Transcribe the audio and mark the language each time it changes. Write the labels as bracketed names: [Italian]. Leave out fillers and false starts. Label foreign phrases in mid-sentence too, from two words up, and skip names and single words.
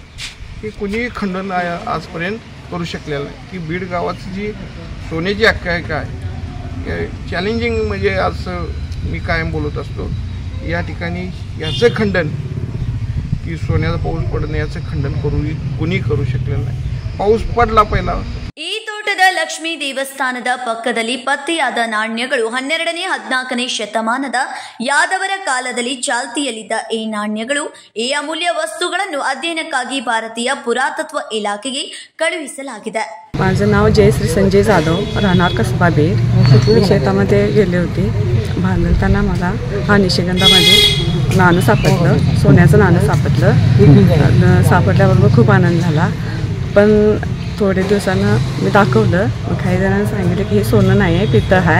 [Marathi] हे कुणीही खंडन आजपर्यंत करू शकलेलं नाही की बीड गावाची जी सोन्याची आख्यायिका आहे चॅलेंजिंग, म्हणजे असं मी कायम बोलत असतो. या ठिकाणी याचं खंडन की सोन्याचा पाऊस पडणे याचं खंडन कुणी करू शकलेलं नाही. पाऊस पडला पहिला. [Kannada] ಈ ತೋಟದ ಲಕ್ಷ್ಮೀ ದೇವಸ್ಥಾನದ ಪಕ್ಕದಲ್ಲಿ ಪತ್ತೆಯಾದ ನಾಣ್ಯಗಳು 12ನೇ 14ನೇ ಶತಮಾನದ ಯಾದವರ ಕಾಲದಲ್ಲಿ ಚಾಲ್ತಿಯಲ್ಲಿದ್ದ ಈ ನಾಣ್ಯಗಳು, ಈ ಅಮೂಲ್ಯ ವಸ್ತುಗಳನ್ನು ಅಧ್ಯಯನಕ್ಕಾಗಿ ಭಾರತೀಯ ಪುರಾತತ್ವ ಇಲಾಖೆಗೆ ಕಳುಹಿಸಲಾಗಿದೆ. [Marathi] माझं नाव जयश्री संजय जाधव, राहणार कसबाबीड. मी शेतामध्ये गेले होते. बांधताना मला हा निशिगंधामध्ये नाणं सापडलं, सोन्याचं नाणं सापडलं. सापडल्याबरोबर खूप आनंद झाला. पण थोडे दिवसानं मी दाखवलं, काही जणांनी सांगितलं की हे सोनं नाही आहे, पितळ आहे.